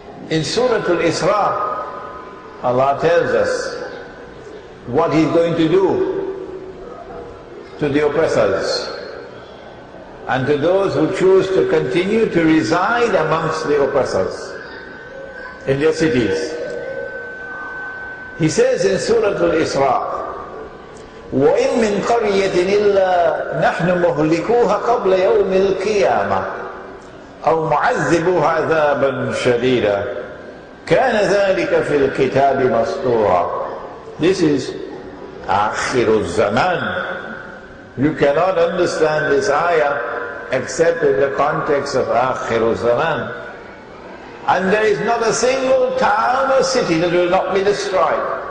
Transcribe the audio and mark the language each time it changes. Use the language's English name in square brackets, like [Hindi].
[English] In Surah Al-Isra, Allah tells us what He's going to do to the oppressors and to those who choose to continue to reside amongst the oppressors in their cities. He says in Surah Al-Isra, [Arabic] وَإِن مِّن قَرْيَةٍ إِلَّا نَحْنُ مُهْلِكُوهَا قَبْلَ يَوْمِ الْقِيَامَةِ أو معذبوها عذابا شديدا كان ذلك في الكتاب مسطورا. [English] This is آخر الزمان. You cannot understand this ayah except in the context of آخر الزمان. And there is not a single town or city that will not be destroyed.